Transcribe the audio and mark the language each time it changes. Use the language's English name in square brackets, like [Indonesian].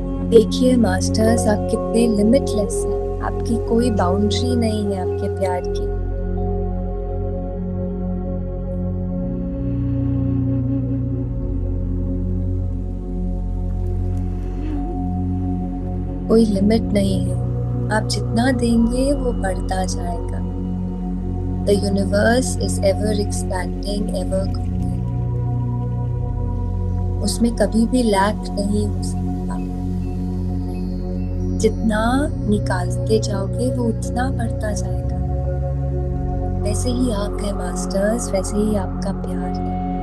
[Hindi] देखिए मास्टर्स, आप कितने लिमिटलेस हैं। आपकी कोई बाउंड्री नहीं है आपके प्यार की। कोई लिमिट नहीं है। आप जितना देंगे वो बढ़ता जाएगा। [English] The universe is ever expanding, ever growing. [Hindi] उसमें कभी भी लैक नहीं हो सकता। जितना निकालते जाओगे वो उतना बढ़ता जाएगा। वैसे ही आप है मास्टर्स, वैसे ही आपका प्यार है।